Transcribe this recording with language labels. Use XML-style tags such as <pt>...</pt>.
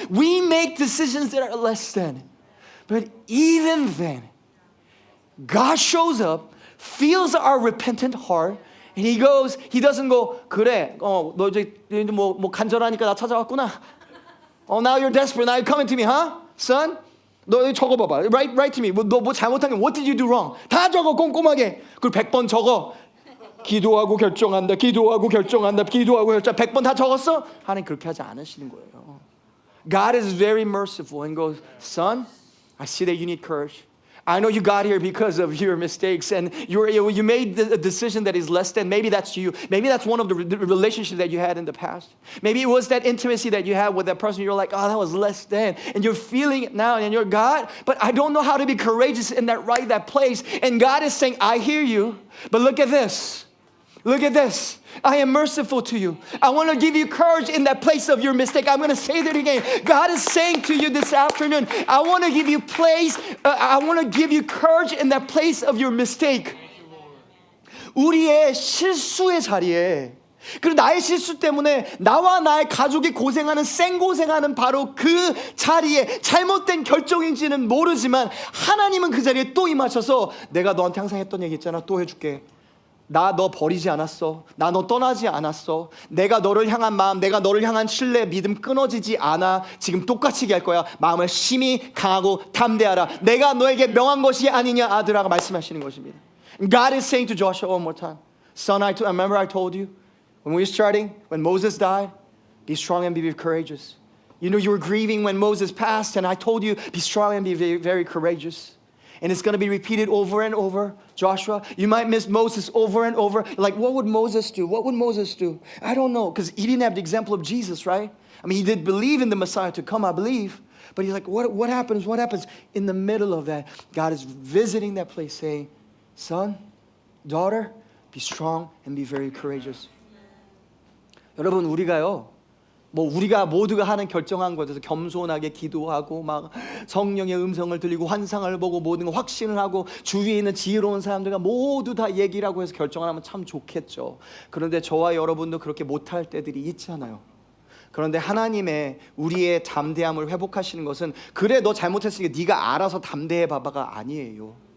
<en>We make decisions that are less than. But even then, God shows up, feels our repentant heart, and he doesn't go,</en> <ko>그래, 너 이제 뭐 간절하니까 나 찾아왔구나.</ko> <en>Now you're desperate, now you're coming to me, huh, son?</en> <ko>너 여기 적어봐봐.</ko> <en>Write to me.</en> <ko>너 뭐 잘못한 게</ko> <en>what did you do wrong?</en> <ko>다 적어 꼼꼼하게. 그리고 100번 적어. 기도하고 결정한다. 기도하고 결정한다. 기도하고 결정. 100번 다 적었어? 하나님 그렇게 하지 않으시는 거예요.</ko> <en>God is very merciful and goes, son, I see that you need courage. I know you got here because of your mistakes and you made a decision that is less than. Maybe that's you. Maybe that's one of the relationships that you had in the past. Maybe it was that intimacy that you had with that person. You're like, oh, that was less than. And you're feeling it now and you're God, but I don't know how to be courageous in that place. And God is saying, I hear you, but look at this. Look at this. I am merciful to you. I want to give you courage in that place of your mistake. I'm going to say that again. God is saying to you this afternoon, I want to give you I want to give you courage in that place of your mistake. 우리의 실수의 자리에, 그리고 나의 실수 때문에 나와 나의 가족이 고생하는 생고생하는 바로 그 자리에 잘못된 결정인지는 모르지만 하나님은 그 자리에 또 임하셔서 내가 너한테 항상 했던 얘기 있잖아. 또 해줄게. 나 너 버리지 않았어. 나 너 떠나지 않았어. 내가 너를 향한 마음, 내가 너를 향한 신뢰, 믿음 끊어지지 않아. 지금 똑같이 얘기할 거야. 마음을 심히 강하고 담대하라. 내가 너에게 명한 것이 아니냐 아들아가 말씀하시는 것입니다. God is saying to Joshua one more time, son, I remember I told you when we were starting, when Moses died, be strong and be courageous. You know you were grieving when Moses passed, and I told you be strong and be very, very courageous. And it's going to be repeated over and over. Joshua, you might miss Moses over and over. Like, what would Moses do? What would Moses do? I don't know, because he didn't have the example of Jesus, right? I mean, he did believe in the Messiah to come, I believe. But he's like, what happens? What happens? In the middle of that, God is visiting that place saying, son, daughter, be strong and be very courageous.</en> <ko>여러분, 우리가요. 우리가 모두가 하는 결정한 것에서 겸손하게 기도하고 막 성령의 음성을 들리고 환상을 보고 모든 거 확신을 하고 주위에 있는 지혜로운 사람들과 모두 다 얘기를 하고 해서 결정을 하면 참 좋겠죠. 그런데 저와 여러분도 그렇게 못할 때들이 있잖아요. 그런데 하나님의 우리의 담대함을 회복하시는 것은 그래 너 잘못했으니까 네가 알아서 담대해 봐봐가 아니에요.</ko>